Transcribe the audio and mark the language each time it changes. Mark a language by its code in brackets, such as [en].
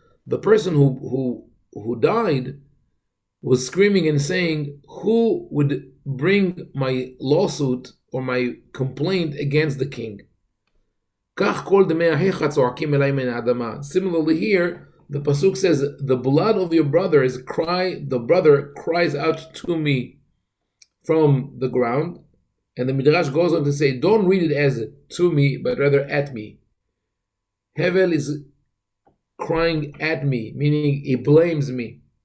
[en] The person who died was screaming and saying, who would bring my lawsuit or my complaint against the king? [he] כך כל דמי אחיך צועקים אלי מן האדמה. [en] Similarly here, the pasuk says, the blood of your brother the brother cries out to me from the ground. And the Midrash goes on to say, don't read it as to me, but rather at me. Hevel is crying at me, meaning he blames me.